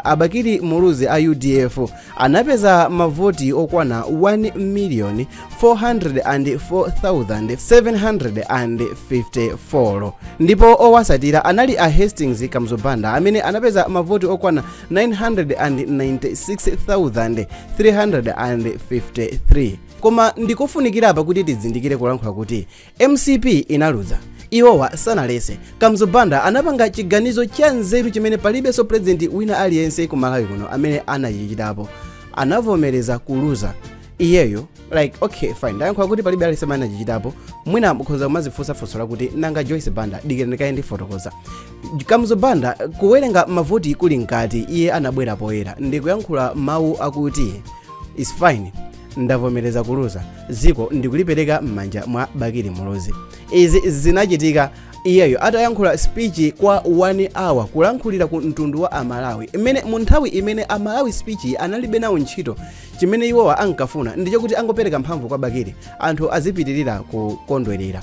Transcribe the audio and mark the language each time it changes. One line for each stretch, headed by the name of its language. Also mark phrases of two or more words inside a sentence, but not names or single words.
Nyanja: Abakiri Muluzi a UDF anapeza mavoti okwana 1,404,754 ndipo owasatira anali a Hastings Kamzubanda amene anapeza mavoti okwana 996,353. Koma ndikofunikira apa kuti tizindikire kulankhula kuti MCP inaluza. Iwowa sanalese. Kamzubanda anapanga chiganizo cha nzeru chimene palibenso president wina aliyense ku Malawi kuno amene anachichitapo. Anavomereza kuluza iyeyo,
English: like okay fine,
Nyanja: ndayankhula kuti palibe aliyense amene anachichitapo. Mwina mukhoza kumazifunsafunsa kuti nanga Joyce Banda dikira ndikaye ndifotokoza. Kamzubanda kuwerenga mavoti kuli nkati iye anabwera poyera ndikuyankhula mawu akuti
English: is fine,
Nyanja: ndavomereza kuluza, ziko ndikulipereka m'manja mwa Bakiri Muluzi. Izi zinachitika iyeyo atayankhula speech kwa 1 hour kulankhulira ku mtundu wa Amalawi, imene mu nthawi imene Amalawi speech analibe nawo ntchito. Chimene iwowa ankafuna ndicho kuti angopereka mphamvu kwa Bakiri, anthu azipitirira kukondwerera.